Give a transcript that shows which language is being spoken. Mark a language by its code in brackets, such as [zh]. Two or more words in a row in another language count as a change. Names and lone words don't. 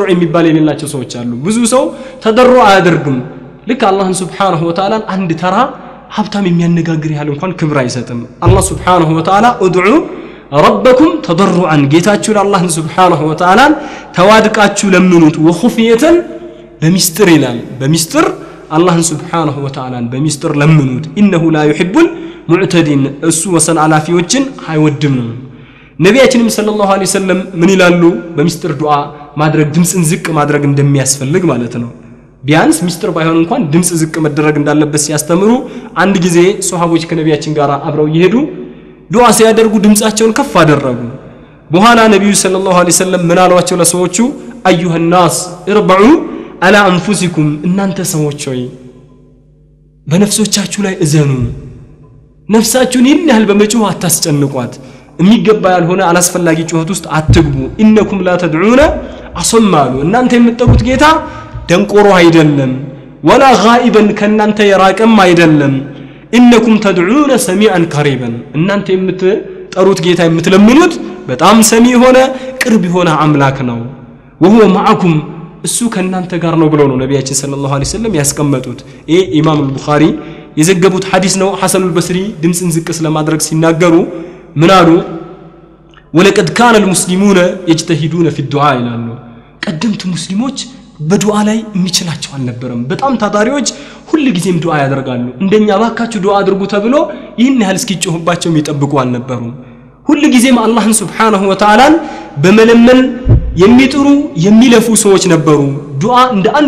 [am] የሚባል የሌላቸው ሰዎች አሉ ብዙ ሰው ተضرع አያደርግም ልክ አላህን [ar] سبحانه وتعالى [am] አንድ ተራ ሀብታም የሚያነጋግር ያህል እንኳን ክብር አይሰጥም አላህ [ar] سبحانه وتعالى [am] ادعوا [ar] ربكم تضرعا [am] ጌታችሁን አላህን [ar] سبحانه وتعالى [am] ተዋድቃችሁ ለምኑት ወخفية በሚስጥር ይላል በሚስጥር አላህን Subhanahu Wa Ta'ala በሚስጥር ለምኑት [ar] انه لا يحب المعتدين [am] እሱ ወሰን አላፊዎችን አይወድም ነብያችንም [ar] صلى الله عليه وسلم [am] ምን ይላሉ በሚስጥር ዱዓ ማድረግ ድምጽን ዝቅ ማድረግ እንደሚያስፈልግ ማለት ነው ቢያንስ ሚስጥር ባይሆን እንኳን ድምጽ ዝቅ መደረግ እንዳለበት ሲያስተምሩ አንድ ጊዜ ሱሐቦች ከነብያችን ጋር አብረው ይሄዱ ዱዓ ሲያደርጉ ድምጻቸውን ከፍ አደረጉ በኋላ ነብዩ [ar] صلى الله عليه وسلم [am] ምን አሏቸው ለሰዎቹ አዩሃ [ar] الناس اربعوا على انفسكم [am] እናንተ ሰዎች ሆይ በነፍሶቻችሁ ላይ እዘኑ ነፍሳችሁን ይንያል በመጮህ አታስጨንቋት የሚገባ ያልሆነ አላስፈላጊ ጩኸት ውስጥ አትግቡ [ar] انكم لا تدعون [am] አሰማሉ እናንተ የምትጠሩት ጌታ ደንቆሮ አይደለም [ar] ولا غائبا [am] ከናንተ የራቀም አይደለም [ar] انكم تدعون سميعا قريبا [am] እናንተ የምትጠሩት ጌታ የምትለምኑት በጣም ሰሚ ሆነ ቅርብ ሆነ አምላክ ነው [ar] وهو معكم [am] እሱ ከናንተ ጋር ነው ብለው ነው ነብያችን [ar] صلى الله عليه وسلم [am] ያስቀመጡት ይሄ ኢማም አልቡኻሪ የዘገቡት ሐዲስ ነው ሐሰን አልበስሪ ድምጽን ዝቅ ስለማድረግ ሲናገሩ ምን አሉ [ar] ولقد كان المسلمون يجتهدون في الدعاء [am] ይላሉ ቀደምት ሙስሊሞች በዱዓ ላይ የሚችላቸው አልነበረም በጣም ታታሪዎች ሁሉ ጊዜም ዱዓ ያደርጋሉ እንደኛ ባካችሁ ዱዓ አድርጉ ተብሎ ይህን ያህል እስኪጮህባቸው የሚጠብቁ አልነበሩም ሁሉ ጊዜም አላህን [ar] سبحانه وتعالى [am] በመለመን የሚጥሩ የሚለፉ ሰዎች ነበሩ ዱዓ እንደ አንድ